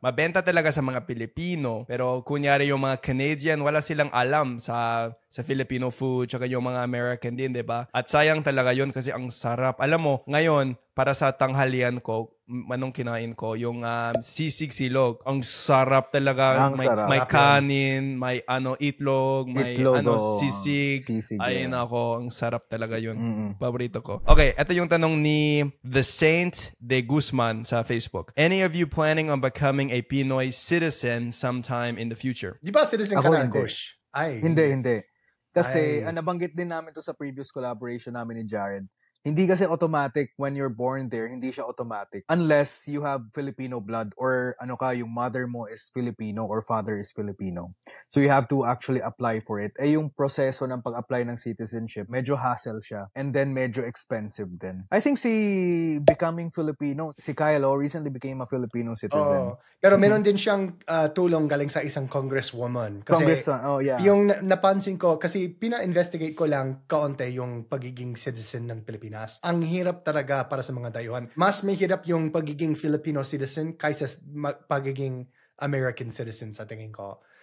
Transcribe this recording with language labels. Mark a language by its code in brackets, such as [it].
[tl] Mabenta talaga sa mga Pilipino, pero kunyari yung mga Canadian, wala silang alam sa Filipino food, tsaka yung mga American din, di ba? At sayang talaga yun kasi ang sarap. Alam mo, ngayon, para sa tanghalian ko, anong kinain ko, yung sisig silog. Ang sarap talaga. May sarap kanin, may itlog, may sisig. Ayun ako, ang sarap talaga yun. Paborito ko. Okay, ito yung tanong ni The Saint de Guzman sa Facebook. [en] Any of you planning on becoming a Pinoy citizen sometime in the future? [tl] Di ba citizen ka na, Kush? Ay. Hindi. Kasi nabanggit din namin to sa previous collaboration namin ni Jared. Hindi kasi [en] automatic when you're born there, [tl] hindi siya automatic. [en] Unless you have Filipino blood or yung mother mo is Filipino or father is Filipino. So you have to actually apply for it. [tl] Yung proseso ng pag-apply ng citizenship, medyo hassle siya. [en] And then medyo expensive din. I think becoming Filipino, [tl] si Kyle recently [en] became a Filipino citizen. [tl] Pero meron din siyang tulong galing sa isang congresswoman. Kasi yung napansin ko, kasi pina-investigate ko lang kaunti yung pagiging citizen ng Pilipinas. Ang hirap talaga para sa mga dayuhan. Mas may hirap yung pagiging Filipino citizen kaysa pagiging American citizen sa tingin ko.